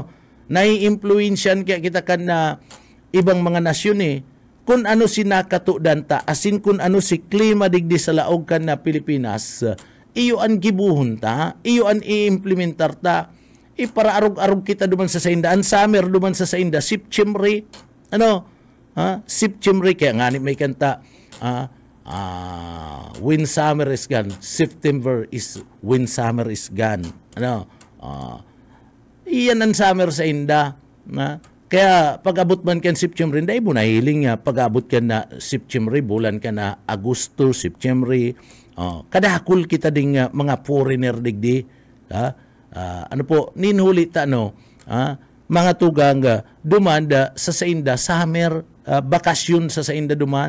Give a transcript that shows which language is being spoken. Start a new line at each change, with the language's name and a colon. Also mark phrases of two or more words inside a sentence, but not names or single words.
Bikol: Nai-influensyan kaya kita kan na ibang mga nasyon kung ano sinakatudan ta, asin kung ano si klima digdi sa laog kan na Pilipinas, iyo an gibuhon ta, iyo an i-implementar ta, para arog-arog kita duman sa sainda, an summer duman sa sainda, September, ano? September, kaya nga may kanta,
English: when summer is gone, September is when summer is gone.
Bikol: Ano? Iyan ang summer sa inda. Kaya pag-abot man kan September, hindi mo nahiling pag-abot ka na September, bulan ka na Agosto, September. Kadakul kita ding mga foreigner digdi. Ano po, ninhuli ta mga tugang dumanda sa sainda, summer, bakasyon sa sainda duman.